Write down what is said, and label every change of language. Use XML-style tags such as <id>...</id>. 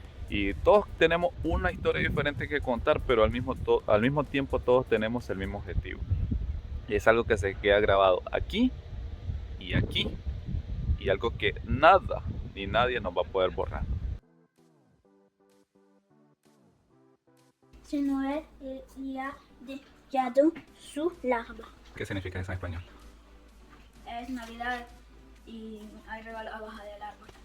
<es>Y todos tenemos una historia diferente que contar, pero al mismo tiempo todos tenemos el mismo objetivo. Y es algo que se queda grabado aquí, y algo que nada ni nadie nos va a poder borrar.</es> <fr>C'est Noël et il y a des cadeaux sous l'arbre.</fr> <es>¿Qué significa eso en español? Es Navidad y hay regalos abajo del árbol.</es>